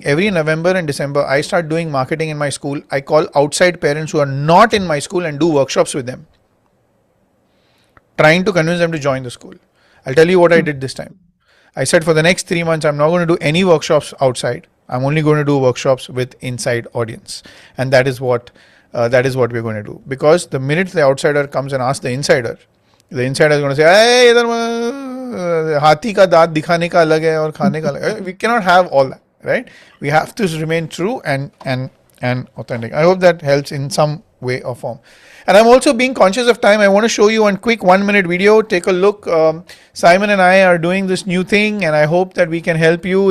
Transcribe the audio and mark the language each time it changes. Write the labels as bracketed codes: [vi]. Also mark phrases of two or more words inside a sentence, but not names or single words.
[en] Every November and December, I start doing marketing in my school. I call outside parents who are not in my school and do workshops with them, trying to convince them to join the school. I'll tell you what I did this time. I said for the next 3 months, I'm not going to do any workshops outside. I'm only going to do workshops with inside audience, and that is what we're going to do. Because the minute the outsider comes and asks the insider is going to say, [hi] "Hey, इधर हाथी का दाँत दिखाने का अलग है और खाने का अलग है." [en] We cannot have all that, right? We have to remain true and authentic. I hope that helps in some way or form. And I'm also being conscious of time. I want to show you one quick 1-minute video. Take a look. Simon and I are doing this new thing, and I hope that we can help you.